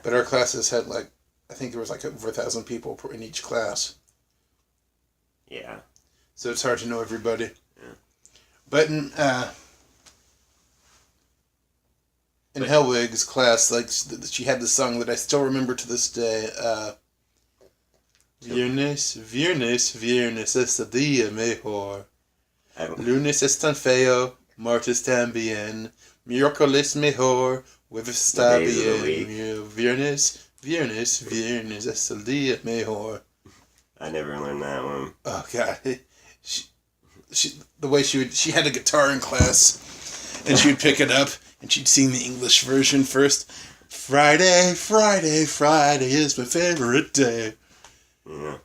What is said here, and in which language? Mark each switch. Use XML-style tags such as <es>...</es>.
<en>But our classes had I think there was over 1,000 people in each class. Yeah. So it's hard to know everybody. Yeah. But in Helwig's class, she had the song that I still remember to this day.</en> <es>Viernes, viernes, viernes es el día mejor. Lunes es tan feo, martes también. Miércoles mejor, jueves está bien. Viernes, viernes, viernes es el día mejor.</es> <en>I never learned that one. Oh God, she had a guitar in class, and she would pick it up and she'd sing the English version first. Friday, Friday, Friday is my favorite day. Yeah.</en>